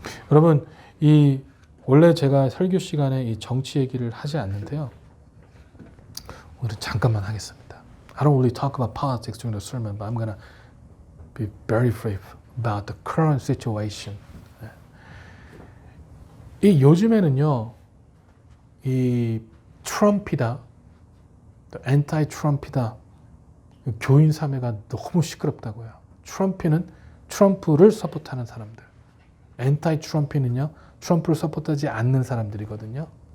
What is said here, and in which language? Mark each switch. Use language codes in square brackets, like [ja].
[ko] 여러분, 원래 제가 설교 시간에 이 정치 얘기를 하지 않는데요. 오늘 잠깐만 하겠습니다. [en] I don't really talk about politics during the sermon, but I'm going to be very brief about the current situation. [ko] 이 요즘에는요, 이 트럼피다, 엔타이 트럼피다, 교인 사회가 너무 시끄럽다고요. 트럼프를 서포트하는 사람들. 엔타이 트럼피는요, 트럼프를 서포트하지 않는 사람들이거든요.